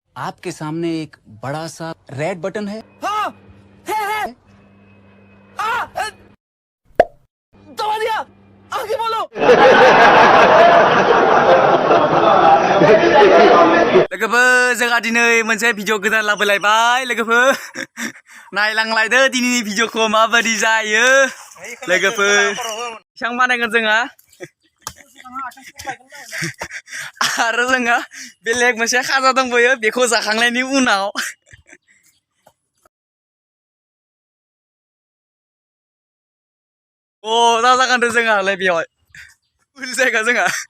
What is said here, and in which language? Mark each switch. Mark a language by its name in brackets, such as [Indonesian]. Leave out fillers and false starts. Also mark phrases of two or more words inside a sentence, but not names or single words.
[Hindi] आपके सामने एक बड़ा सा रेड बटन है। हाँ है दबा दिया आगे बोलो [Bodo] लोगोफोर जोंहा दिनै मोनसे भिडिअ गोदान लाबोलायबाय लोगोफोर नायलांलायदो दिनैनि भिडिअखौ माबायदि जायो लोगोफोर बेसेबां बानायगोन जोंहा आरो जोंहा बेलेग मोनसे खाजा दंबावो बेखौ जाखांनायनि उनाव दा जागोन जोंहालाय बेयावहाय फुल जायगा जोंहा